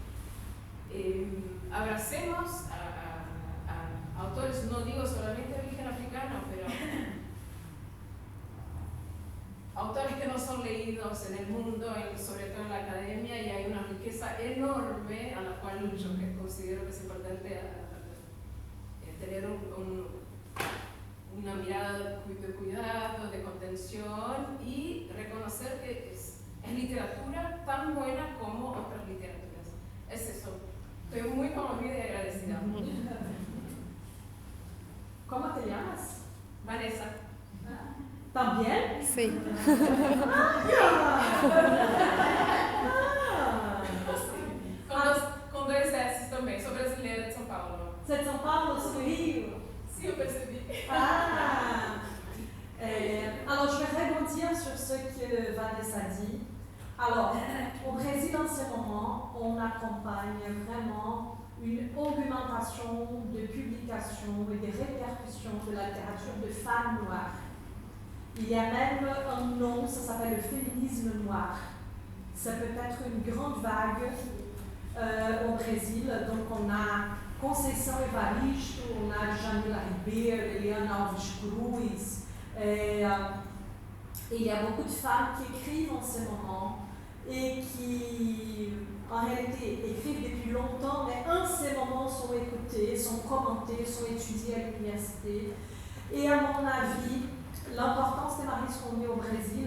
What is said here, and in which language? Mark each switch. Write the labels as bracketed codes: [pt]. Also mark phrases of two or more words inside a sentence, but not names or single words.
[es] Abracemos a autores, no digo solamente de origen africano, pero autores que no son leídos en el mundo, sobre todo en la academia, y hay una riqueza enorme a la cual yo considero que es importante tener una mirada de cuidado, de contención y reconocer que es literatura tan buena como otras literaturas. Es eso. Estoy muy conmovida y agradecida. ¿Cómo te llamas? Vanessa. ¿También? Sí. [pt] Com dois S também. Sou brasileira de São Paulo. Você é de São Paulo, sou do Rio? Sim, eu percebi. [fr] Alors, je vais rebondir sur ce que Vanessa dit. Alors, au Brésil, en ce moment, on accompagne vraiment une augmentation de publications et de répercussions de la littérature de femmes noires. Il y a même un nom, ça s'appelle le féminisme noir. Ça peut être une grande vague au Brésil. Donc on a Conceição Evaristo, on a Jamila Ribeiro, Eliana Alves Cruz. Et il y a beaucoup de femmes qui écrivent en ce moment et qui, en réalité, écrivent depuis longtemps, mais en ce moment sont écoutées, sont commentées, sont étudiées à l'université. Et à mon avis, l'importance de Maryse Condé au Brésil.